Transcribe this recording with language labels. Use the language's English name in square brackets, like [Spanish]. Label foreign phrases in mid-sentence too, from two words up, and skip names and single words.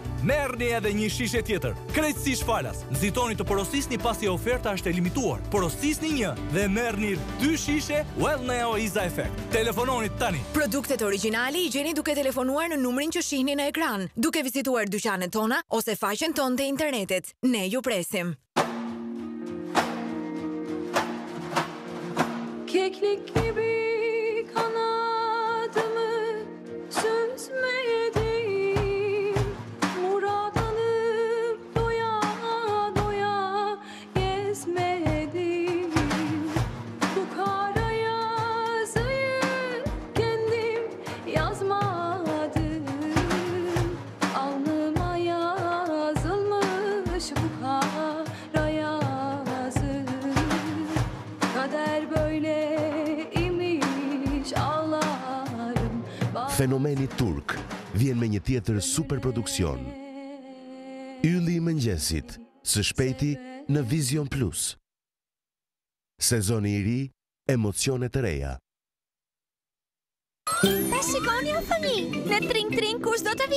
[Albanian] Merrni edhe një shishe tjetër, krejtësisht falas. Nxitoni të porosisni pasi oferta është e limituar. Porosisni një dhe merrni 2 shishe Wellneo Iza Effect. Telefononi tani. Produktet origjinale i gjeni duke telefonuar në numrin që shihni në ekran, duke vizituar dyqanet tona ose faqen tonë të internetit. Ne ju presim. [Turkish] Keklik gibi kanadımı süzmedim, muradını doya doya gezmedim. Bu kara yazıyı kendim yazmadım, alnıma yazılmış bu kara yazı. Kader böyle imiş ağlarım. [Albanian] Fenomeni turk vjen me një tjetër superproduksion. Ylli i mëngjesit, së shpejti në Vision Plus. Sezoni i ri, emocione të reja. Ta shikoni o fëmijë, në Tring kush do të vi?